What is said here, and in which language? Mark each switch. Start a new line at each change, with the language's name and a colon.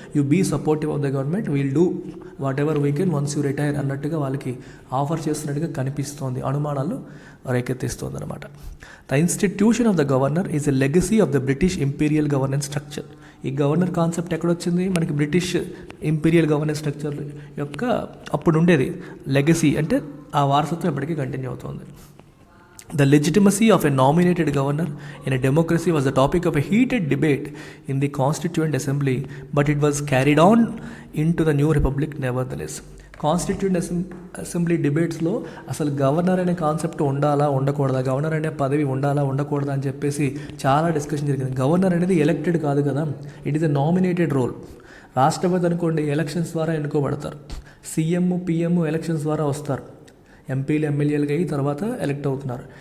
English: you be supportive of the government, we'll do whatever we can once you retire
Telugu: అన్నట్టుగా వాళ్ళకి offer చేస్తున్నట్టుగా కనిపిస్తోంది, అనుమానాలు రేకెత్తిస్తోంది అనమాట.
English: The institution of the governor is a legacy of the British imperial governance structure.
Telugu: ఈ governor concept ఎక్కడొచ్చింది, మనకి British imperial governance structure యొక్క అప్పుడు ఉండేది. లెగసీ అంటే ఆ వారసత్వం ఎప్పటికీ కంటిన్యూ అవుతుంది.
English: The legitimacy of a nominated governor in a democracy was the topic of a heated debate in the Constituent Assembly, but it was carried on into the new republic nevertheless.
Telugu: Constituent assembly డిబేట్స్లో అసలు governor అనే concept ఉండాలా ఉండకూడదా, governor అనే పదవి ఉండాలా ఉండకూడదా అని చెప్పేసి చాలా డిస్కషన్ జరిగింది. గవర్నర్ అనేది ఎలక్టెడ్ కాదు కదా,
English: It is a nominated role.
Telugu: రాష్ట్రపతి అనుకోండి ఎలక్షన్స్ ద్వారా ఎన్నుకోబడతారు, సీఎం పిఎం ఎలక్షన్స్ ద్వారా వస్తారు, ఎంపీలు ఎమ్మెల్యేలుగా అయ్యి తర్వాత ఎలక్ట్ అవుతున్నారు.